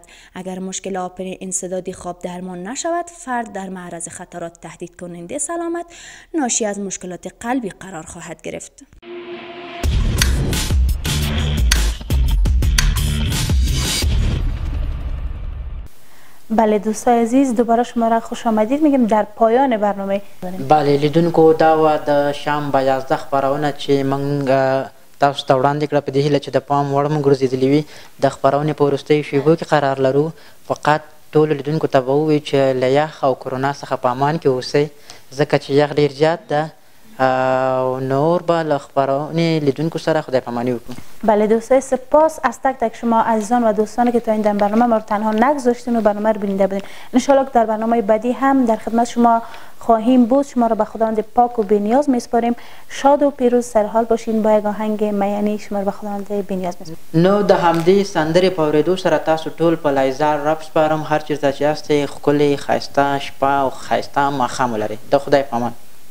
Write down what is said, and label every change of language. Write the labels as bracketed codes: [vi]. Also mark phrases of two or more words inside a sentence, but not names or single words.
[fa] اگر مشکل آپن انسدادی خواب درمان نشود، فرد در معرض خطرات تهدید کننده سلامت ناشی از مشکلات قلبی قرار خواهد گرفت. بله دوستای عزیز، دوباره شما را خوش آمدید میگم در پایان برنامه. [ps] بله لیدونکو، دا و د شام به 11 خپرونه چې موږ تاسو ته وړاندې کړه په دې هیله چې د پام وړ مو ګرځېدلې وي. د خپرونې په وروستیو شېبو کې قرار لرو. فقط ټولو لیدونکو ته به ووایو چې له یخ او کرونا څخه په امان کې اوسئ، ځکه چې یخ ډېر زیات ده. نور به له خپرونې لیدونکو سره خدای پامانی وکړو. [fa] بله دوستای، سپاس از تک تک شما عزیزان و دوستانی که تا این برنامه ما رو تنها نگذاشتین و برنامه رو بیننده بودین. انشالله که در برنامه بعدی هم در خدمت شما خواهیم بود. شما را به خداوند پاک و بی‌نیاز میسپاریم. شاد و پیروز سرحال باشین. با یک آهنگ میانی شما را به خداوند بی‌نیاز میسپاریم. [ps] نو د همدې سندرې په اورېدو سره تاسو ټول په لایزار رب سپارم. هر چیرته چې یاستئ ښکلې ښایسته شپه او ښایسته ماښام ولرئ. د خدای په امان.